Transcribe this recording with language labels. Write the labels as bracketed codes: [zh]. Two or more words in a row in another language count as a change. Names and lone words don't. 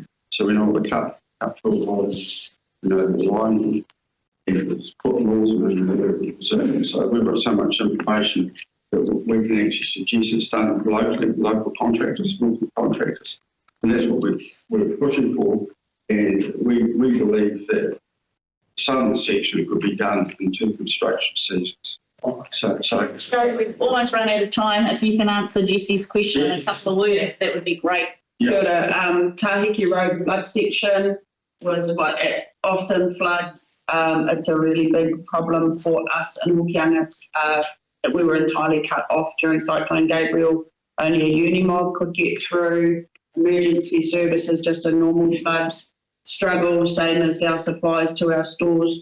[en] So we know the cut through volumes, the line, and it was put laws in the so we've got so much information that we can actually suggest it's done locally, local contractors, local contractors. And that's what we're pushing for. And we believe that some section could be done in 2 construction seasons. So we've almost run out of time. If you can answer Jesse's question in a couple of words, that would be great. [mi] Kia ora, [en] Tahiki Road flood section was what it often floods. It's a really big problem for us in Hokianga. We were entirely cut off during Cyclone Gabriel. Only a Unimog could get through. emergency services, just a normal floods struggle, same as our supplies to our stores.